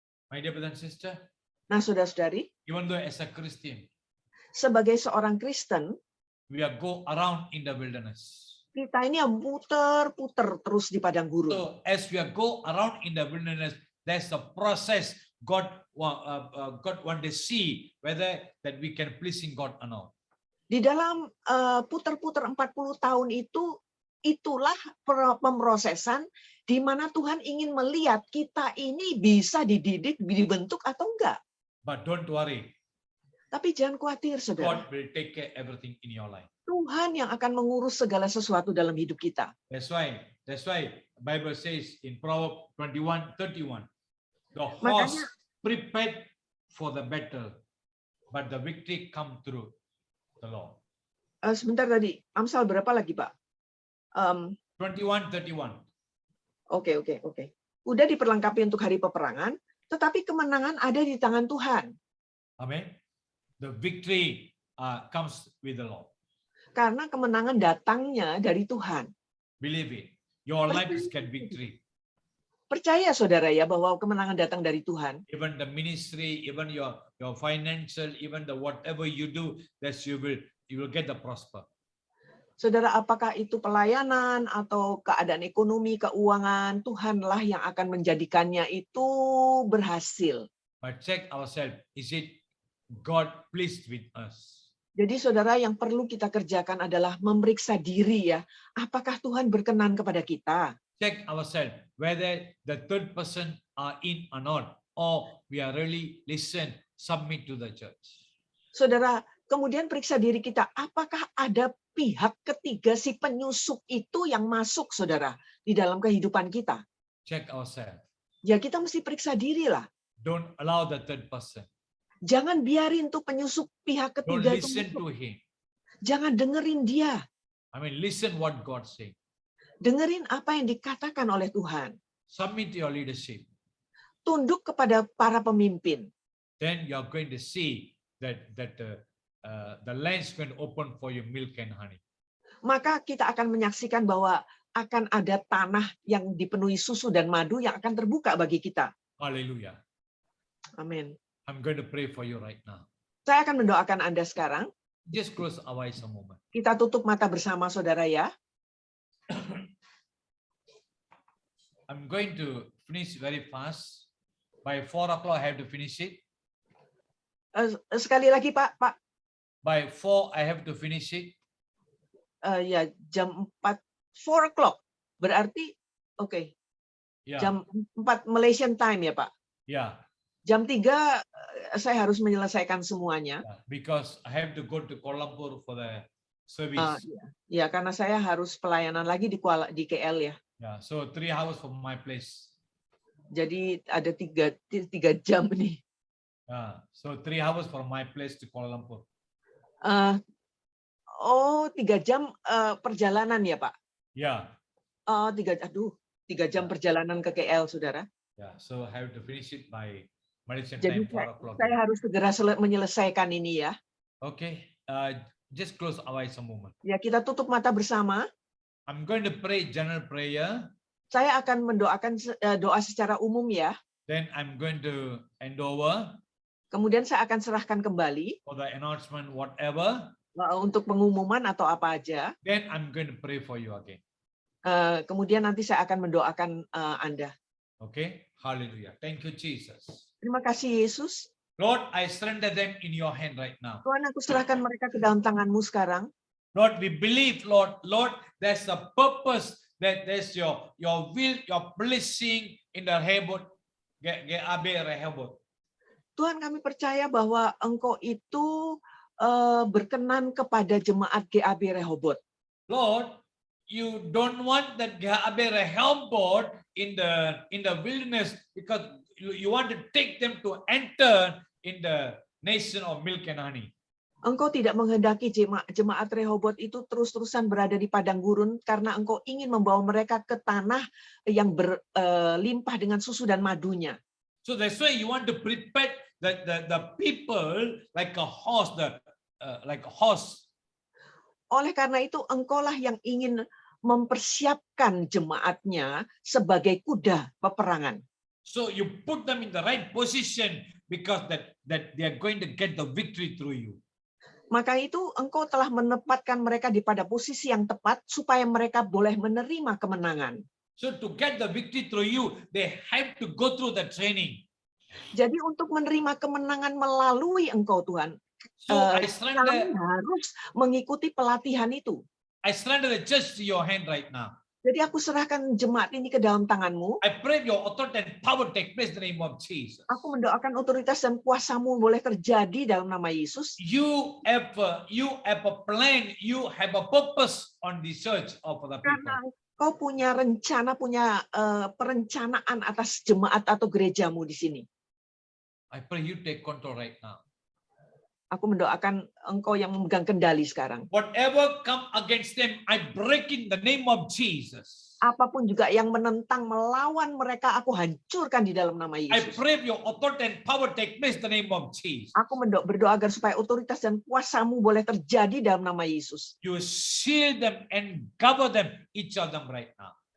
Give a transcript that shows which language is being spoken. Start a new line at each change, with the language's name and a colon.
English: My dear brother and sister,
Indonesian: Nah, saudara-saudari,
English: even though as a Christian,
Indonesian: sebagai seorang Kristen,
English: we are go around in the wilderness.
Indonesian: kita ini yang puter-puter terus di padang gurun.
English: So as we are go around in the wilderness, there's a process God want to see whether that we can pleasing God or not.
Indonesian: Di dalam puter-puter 40 tahun itu, itulah pemrosesan di mana Tuhan ingin melihat kita ini bisa dididik, dibentuk atau enggak.
English: But don't worry,
Indonesian: Tapi jangan khawatir, saudara.
English: God will take care everything in your life.
Indonesian: Tuhan yang akan mengurus segala sesuatu dalam hidup kita.
English: That's why Bible says in Proverbs 21:31, the horse
Indonesian: Makanya-
English: prepared for the battle, but the victory come through the Lord.
Indonesian: Sebentar tadi, Amsal berapa lagi, Pak? 21:31. Oke. Udah diperlengkapi untuk hari peperangan, tetapi kemenangan ada di tangan Tuhan. Amen.
English: The victory comes with the Lord.
Indonesian: Karena kemenangan datangnya dari Tuhan.
English: Believe it. Your life is get victory.
Indonesian: Percaya saudara ya bahwa kemenangan datang dari Tuhan.
English: Even the ministry, even your financial, even the whatever you do, that you will get the prosper.
Indonesian: Saudara, apakah itu pelayanan atau keadaan ekonomi, keuangan, Tuhanlah yang akan menjadikannya itu berhasil.
English: But check ourselves, is it God pleased with us?
Indonesian: Jadi saudara, yang perlu kita kerjakan adalah memeriksa diri ya. Apakah Tuhan berkenan kepada kita?
English: Check ourselves whether the third person are in or not, or we are really submit to the church.
Indonesian: Saudara, kemudian periksa diri kita, apakah ada pihak ketiga si penyusup itu yang masuk, saudara, di dalam kehidupan kita?
English: Check ourselves.
Indonesian: Ya, kita mesti periksa diri lah.
English: Don't allow the third person.
Indonesian: Jangan biarin tuh penyusup pihak
English: Don't
Indonesian: ketiga itu
English: listen
Indonesian: masuk.
English: to him.
Indonesian: Jangan dengerin dia.
English: I mean, listen what God saying.
Indonesian: Dengerin apa yang dikatakan oleh Tuhan.
English: Submit to your leadership.
Indonesian: Tunduk kepada para pemimpin.
English: Then you are going to see that the land is going to open for you milk and honey.
Indonesian: Maka kita akan menyaksikan bahwa akan ada tanah yang dipenuhi susu dan madu yang akan terbuka bagi kita.
English: Hallelujah.
Indonesian: Amin.
English: I'm going to pray for you right now.
Indonesian: Saya akan mendoakan Anda sekarang.
English: Just close our eyes a moment.
Indonesian: Kita tutup mata bersama, saudara ya.
English: I'm going to finish very fast. By 4 o'clock, I have to finish it.
Indonesian: Sekali lagi, Pak.
English: By 4, I have to finish it.
Indonesian: Ya, jam 4,
English: 4 o'clock.
Indonesian: Berarti, oke.
English: Yeah.
Indonesian: Jam 4 Malaysian time ya, Pak.
English: Yeah.
Indonesian: Jam 3 saya harus menyelesaikan semuanya.
English: Because I have to go to Kuala Lumpur for the service.
Indonesian: Ya, karena saya harus pelayanan lagi di KL ya.
English: Yeah. So 3 hours from my place.
Indonesian: Jadi ada 3 jam nih.
English: So 3 hours from my place to Kuala Lumpur.
Indonesian: 3 jam perjalanan ya, Pak?
English: Yeah.
Indonesian: 3 jam perjalanan ke KL, saudara.
English: Yeah. So I have to finish it by Malaysian
Indonesian: Jadi
English: time 4 o'clock.
Indonesian: saya harus segera menyelesaikan ini ya.
English: Okay. Just close our eyes a moment.
Indonesian: Ya, kita tutup mata bersama.
English: I'm going to pray general prayer.
Indonesian: Saya akan mendoakan doa secara umum ya.
English: Then I'm going to hand over.
Indonesian: Kemudian saya akan serahkan kembali
English: for the announcement, whatever.
Indonesian: untuk pengumuman atau apa aja.
English: Then I'm going to pray for you again.
Indonesian: Kemudian nanti saya akan mendoakan Anda.
English: Okay? Hallelujah. Thank you, Jesus.
Indonesian: Terima kasih Yesus.
English: Lord, I surrender them in your hand right now.
Indonesian: Tuhan, aku serahkan mereka ke dalam tangan-Mu sekarang.
English: Lord, we believe, Lord, there's a purpose, that there's your will, your blessing in the Rehoboth, GAB Rehoboth.
Indonesian: Tuhan, kami percaya bahwa Engkau itu berkenan kepada jemaat GAB Rehoboth.
English: Lord, you don't want that GAB Rehoboth in the wilderness, because you want to take them to enter in the nation of milk and honey.
Indonesian: Engkau tidak menghendaki jemaat Rehoboth itu terus-terusan berada di padang gurun, karena Engkau ingin membawa mereka ke tanah yang berlimpah dengan susu dan madunya.
English: So that's why you want to prepare the people like a horse, like a horse.
Indonesian: Oleh karena itu, Engkaulah yang ingin mempersiapkan jemaatnya sebagai kuda peperangan.
English: So you put them in the right position, because that they are going to get the victory through you.
Indonesian: Maka itu Engkau telah menempatkan mereka di pada posisi yang tepat supaya mereka boleh menerima kemenangan.
English: So to get the victory through you, they have to go through the training.
Indonesian: Jadi untuk menerima kemenangan melalui Engkau, Tuhan,
English: So I
Indonesian: kami
English: surrender
Indonesian: harus mengikuti pelatihan itu.
English: the church to your hand right now.
Indonesian: Jadi aku serahkan jemaat ini ke dalam tangan-Mu.
English: I pray your authority and power take place in the name of Jesus.
Indonesian: Aku mendoakan otoritas dan kuasa-Mu boleh terjadi dalam nama Yesus.
English: You have a plan, you have a purpose on the church of the people.
Indonesian: Karena Kau punya rencana, punya perencanaan atas jemaat atau gerejamu di sini.
English: I pray you take control right now.
Indonesian: Aku mendoakan Engkau yang memegang kendali sekarang.
English: Whatever come against them, I break in the name of Jesus.
Indonesian: Apapun juga yang menentang, melawan mereka, aku hancurkan di dalam nama
English: I
Indonesian: Yesus.
English: pray your authority and power take place in the name of Jesus.
Indonesian: Aku berdoa agar supaya otoritas dan kuasa-Mu boleh terjadi dalam nama Yesus.
English: You shield them and cover them, each of them right now.